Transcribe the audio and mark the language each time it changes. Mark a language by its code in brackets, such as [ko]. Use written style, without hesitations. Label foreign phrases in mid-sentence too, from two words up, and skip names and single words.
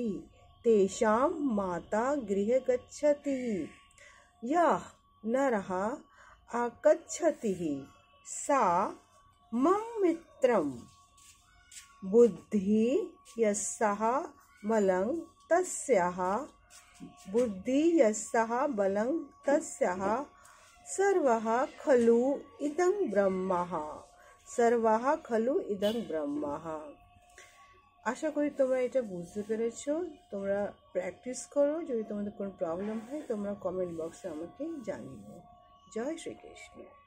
[sa] तेषां माता गृहे गच्छति, यः नरः आगच्छति सा मम मित्रं, बुद्धि यस्यः बलं तस्यः, बुद्धि यस्यः बलं तस्यः, सर्वः खलु इदं ब्रह्मः, सर्वः खलु इदं ब्रह्मः। [bn] আশা করি তোমরা এটা বুঝতে পেরেছো। তোমরা প্র্যাকটিস করো। যদি তোমাদের কোনো প্রবলেম হয় তোমরা [en] comment box [bn] আমাকে জানিও। জয় শ্রীকৃষ্ণ।